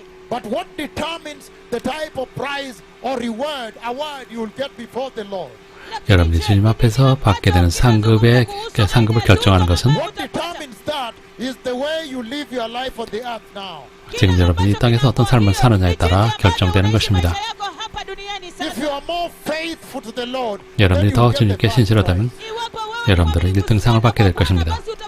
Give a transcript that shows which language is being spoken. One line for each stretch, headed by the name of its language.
English: But what determines the type of prize or award you will get before the Lord?
Korean: 여러분이 주님 앞에서 받게 되는 상급을 결정하는 것은
English: What determines that is the way you live your life on the earth now.
Korean: 지금 여러분이 이 땅에서 어떤 삶을 사느냐에 따라 결정되는 것입니다.
English: If you are more faithful to the Lord,
Korean: 여러분이 더 주님께 신실하다면 여러분들은 1등상을 받게 될 것입니다.